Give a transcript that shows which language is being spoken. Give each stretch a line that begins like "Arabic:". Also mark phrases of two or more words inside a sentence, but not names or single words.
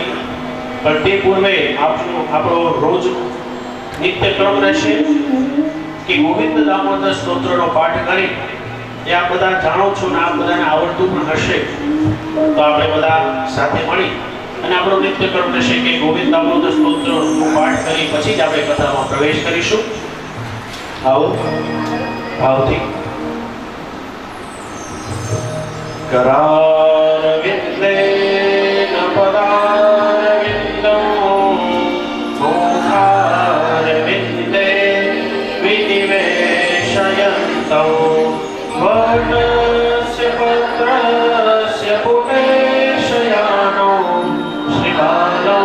Gujarati: પણ તે પૂર્વે આપણો રોજ નિત્યક્રમ રહેશે કે ગોવિંદ દામોદર સ્તોત્રનો પાઠ કરી એ આપ બધા જાણો છો ને આપ બધાને આવડતું પણ હશે તો આપણે બધા સાથે મળી અને આપણો નિત્યક્રમ રહેશે કે ગોવિંદ દામોદર સ્તોત્રનો પાઠ કરી પછી જ આપણે કથામાં પ્રવેશ કરીશું। આવો ભાવથી
Sanskrit: करारविन्देन पदारविन्दं मुखारविन्दे विनिवेशयन्तं वर्णस्य पत्रस्य पुटेशयानो श्रीबालो